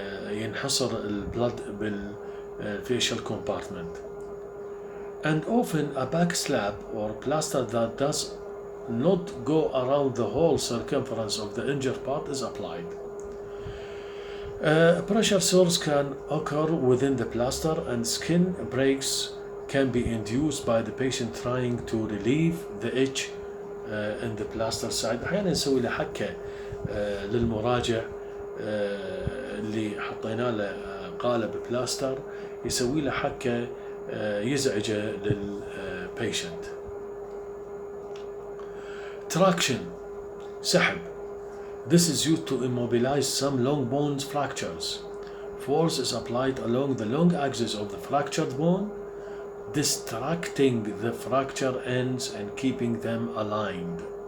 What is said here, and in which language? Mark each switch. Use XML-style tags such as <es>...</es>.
<ar>ينحصر البلد بال</ar> <en>facial compartment. And often a back slab or plaster that does not go around the whole circumference of the injured part is applied. Pressure sores can occur within the plaster and skin breaks can be induced by the patient trying to relieve the itch in the plaster side.</en> <ar>أحيانا نسوي له حكة للمراجع اللي حطينا له قالب بلاستر، يسوي له حكة يزعجه للبيشنت.</ar> <en>Traction سحب. This is used to immobilize some long bone fractures. Force is applied along the long axis of the fractured bone, distracting the fracture ends and keeping them aligned.</en>